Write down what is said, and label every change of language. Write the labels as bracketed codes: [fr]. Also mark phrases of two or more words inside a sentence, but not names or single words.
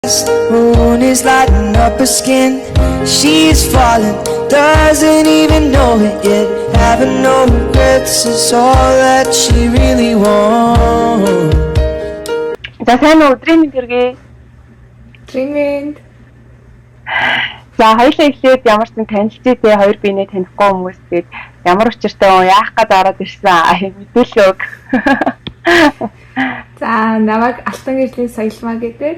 [en] Moon is lighting up her skin. She's falling, doesn't even know it yet. Having no regrets is all that she really wants. [mn] За сайн өдрийн мэнд хүргэе. Өдрийн мэнд. За хоёулаа эхлээд ямар ч танилцъя те хоёр биенээ танихгүй хүмүүс тэгээд ямар учиртай яах гээд ороод ирсэн мэдүүлээ өг. За намайг Алтан гэрлийн Соёлмаа гэдэг.